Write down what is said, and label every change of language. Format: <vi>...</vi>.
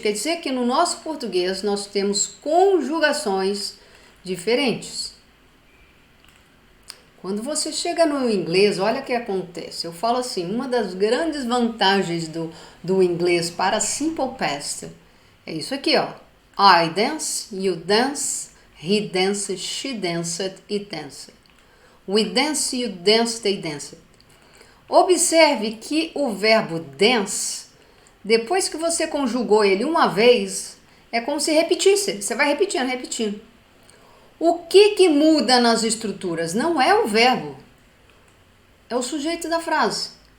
<pt>Quer dizer que no nosso português nós temos conjugações diferentes. Quando você chega no inglês, olha o que acontece. Eu falo assim, uma das grandes vantagens do inglês para simple past é isso aqui, ó.</pt> <en>I dance, you dance, he dances, she danced, it danced. We dance, you dance, they danced.</en> <pt>Observe que o verbo dance, depois que você conjugou ele uma vez, é como se repetisse. Você vai repetindo, repetindo. O que muda nas estruturas? Não é o verbo, é o sujeito da frase.</pt>